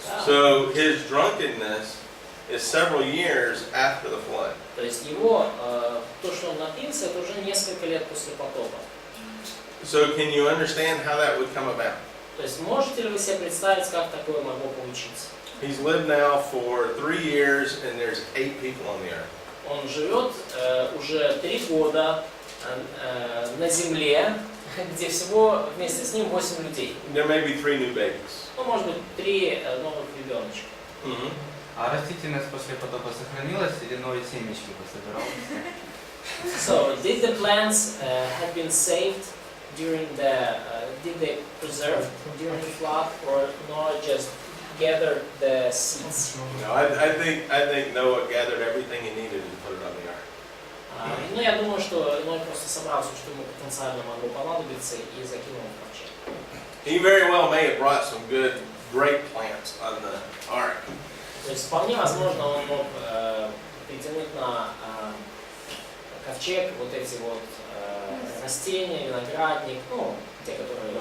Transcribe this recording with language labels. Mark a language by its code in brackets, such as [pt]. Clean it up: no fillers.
[en] So his drunkenness is several years after the flood. [ru] То есть его, то, что он напился, это уже несколько лет после потопа. [en] So can you understand how that would come about? [ru] То есть можете ли вы себе представить, как такое могло получиться? [en] He's lived now for 3 years and there's 8 people on the earth. [ru] Он живет уже 3 года на земле, где всего вместе с ним 8 людей. [en] There may be 3 new babies. [ru] Ну, может быть, 3 новых ребеночка. Mm-hmm. А растительность после потопа сохранилась или новые семечки пособирал? [en] So, did the plants have been saved during the, did they preserve during the flood, or Noah just gathered the seeds? No, I think Noah gathered everything he needed and put it on the ark. [ru] Ну, я думаю, что Ной просто собрал все, что ему потенциально могло понадобиться, и закинул в ковчег. [en] He very well may have brought some good grape plants on the ark. [ru] То есть вполне возможно он мог притянуть на ковчег вот эти вот растения, виноградник, ну, те, которые...